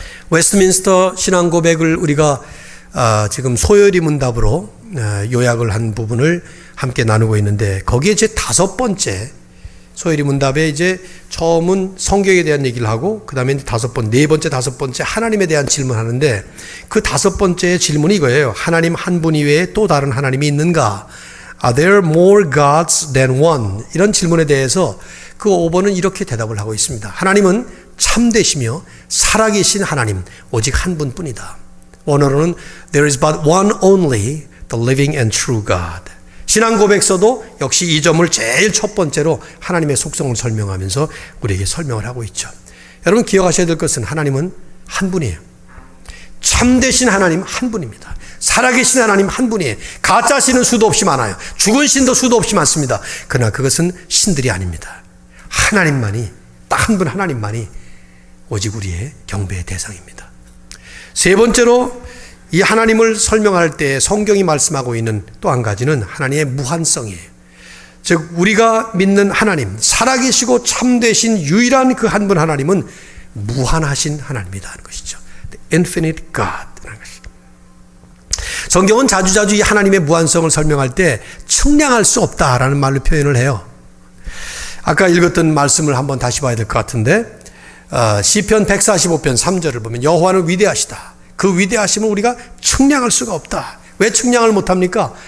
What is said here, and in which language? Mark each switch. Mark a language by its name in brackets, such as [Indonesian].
[Korean] 웨스트민스터 신앙 고백을 우리가 지금 소요리 문답으로 요약을 한 부분을 함께 나누고 있는데 거기에 제 5번째 소요리 문답에 이제 처음은 성경에 대한 얘기를 하고 그 다음에 5번, 4번째, 5번째 하나님에 대한 질문하는데 그 5번째 질문이 이거예요. 하나님 한 분 이외에 또 다른 하나님이 있는가? [English] Are there more gods than one? [Korean] 이런 질문에 대해서 그 5번은 이렇게 대답을 하고 있습니다. 하나님은 참되시며 살아계신 하나님 오직 한 분뿐이다. 원어로는 [English] There is but one only, the living and true God. [Korean] 신앙 고백서도 역시 이 점을 제일 첫 번째로 하나님의 속성을 설명하면서 우리에게 설명을 하고 있죠. 여러분 기억하셔야 될 것은 하나님은 한 분이에요. 참되신 하나님 한 분입니다. 살아계신 하나님 한 분이에요. 가짜 신은 수도 없이 많아요. 죽은 신도 수도 없이 많습니다. 그러나 그것은 신들이 아닙니다. 하나님만이, 딱 한 분 하나님만이 오직 우리의 경배의 대상입니다. 세 번째로 이 하나님을 설명할 때 성경이 말씀하고 있는 또 한 가지는 하나님의 무한성이에요. 즉 우리가 믿는 하나님, 살아계시고 참되신 유일한 그 한 분 하나님은 무한하신 하나님이다 하는 것이죠. [English] The infinite God라는 [Korean] 것이죠. 성경은 자주자주 이 하나님의 무한성을 설명할 때 측량할 수 없다라는 말로 표현을 해요. 아까 읽었던 말씀을 한번 다시 봐야 될 것 같은데 시편 145편 3절을 보면 여호와는 위대하시다. 그 위대하심을 우리가 측량할 수가 없다. 왜 측량을 못합니까?